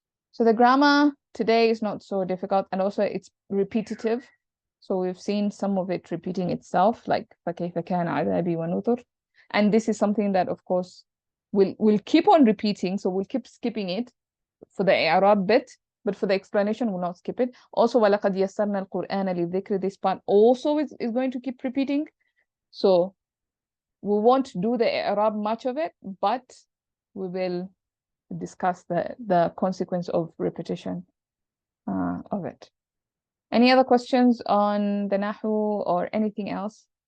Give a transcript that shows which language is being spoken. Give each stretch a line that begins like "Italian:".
English: So the grammar today is not so difficult, and also it's repetitive. So we've seen some of it repeating itself, like
Arabic: فَكَيْفَ كَانَ عَذَابِي وَنُذُرْ.
English: And this is something that, of course, we'll keep on repeating. So we'll keep skipping it for the i'rab bit, but for the explanation, we'll not skip it. Also,
Arabic: وَلَقَدْ يَسَّرْنَا الْقُرْآنَ لِلذِّكْرِ.
English: This part also is going to keep repeating. So we won't do the i'rab much of it, but we will discuss the consequence of repetition of it. Any other questions on the Nahw or anything else?